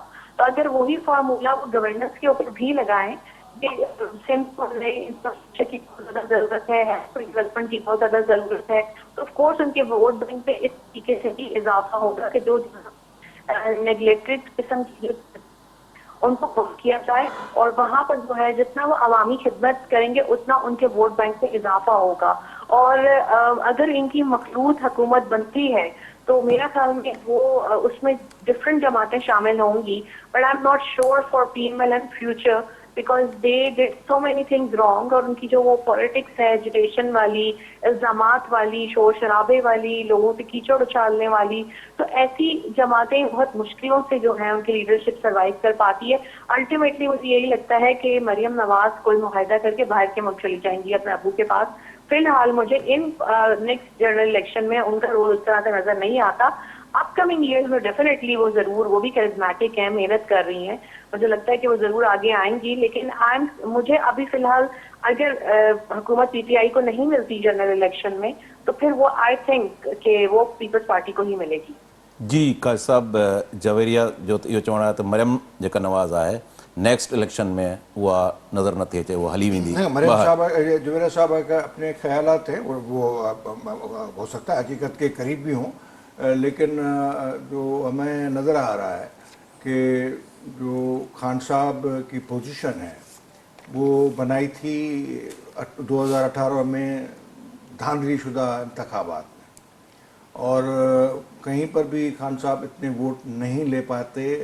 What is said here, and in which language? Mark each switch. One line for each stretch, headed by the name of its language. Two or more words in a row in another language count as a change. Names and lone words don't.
Urdu: تو اگر وہی فارمولا وہ گورننس کے اوپر بھی لگائیں کہ انفراسٹرکچر کی بہت زیادہ ضرورت ہے، ڈیولپمنٹ کی بہت زیادہ ضرورت ہے، تو آف کورس ان کے
English: vote bank
Urdu: پہ اس طریقے سے بھی اضافہ ہوگا کہ جو نیگلیکٹڈ قسم کی ان کو ووٹ کیا جائے. اور وہاں پر جو ہے جتنا وہ عوامی خدمت کریں گے اتنا ان کے
English: vote bank
Urdu: پہ اضافہ ہوگا. اور اگر ان کی مخلوط حکومت بنتی ہے تو میرا خیال میں وہ اس میں ڈفرنٹ جماعتیں شامل ہوں گی,
English: But I am not sure for PML and future because they did so many things wrong.
Urdu: اور ان کی جو وہ پالیٹکس ہے، ایجوٹیشن والی، الزامات والی، شور شرابے والی، لوگوں پہ کیچڑ اچھالنے والی، تو ایسی جماعتیں بہت مشکلوں سے جو ہے ان کی
English: leadership survive
Urdu: کر پاتی ہے. الٹیمیٹلی مجھے یہی لگتا ہے کہ مریم نواز کوئی معاہدہ کر کے باہر کے ملک چلی جائیں گی اپنے ابو کے پاس. فی الحال مجھے ان
English: next general election
Urdu: میں ان کا رول اس طرح سے نظر نہیں آتا.
English: upcoming years
Urdu: میں ڈیفینیٹلی وہ بھی کرشمیٹک ہے، محنت کر رہی ہیں، مجھے لگتا ہے کہ وہ ضرور آگے آئیں گی. لیکن مجھے ابھی فی الحال اگر حکومت پی ٹی آئی کو نہیں ملتی
English: general election
Urdu: میں تو پھر وہ
English: I think
Urdu: کہ وہ پیپلز پارٹی کو ہی ملے گی.
Sindhi: जी काज़ी साहब, जवेरिया जो इहो चवणु आहे त मरियम जेका नवाज़ आहे
English: नेक्स्ट इलेक्शन
Sindhi: में उहा नज़र नथी अचे, वो हली वेंदी मरियम ॿाहिरि।
Urdu: صاحب، زبیر صاحب کا اپنے خیالات ہیں اور وہ ہو سکتا ہے حقیقت کے قریب بھی ہوں، لیکن جو ہمیں نظر آ رہا ہے کہ جو خان صاحب کی پوزیشن ہے وہ بنائی تھی 2018 میں دھاندلی شدہ انتخابات میں، اور کہیں پر بھی خان صاحب اتنے ووٹ نہیں لے پاتے.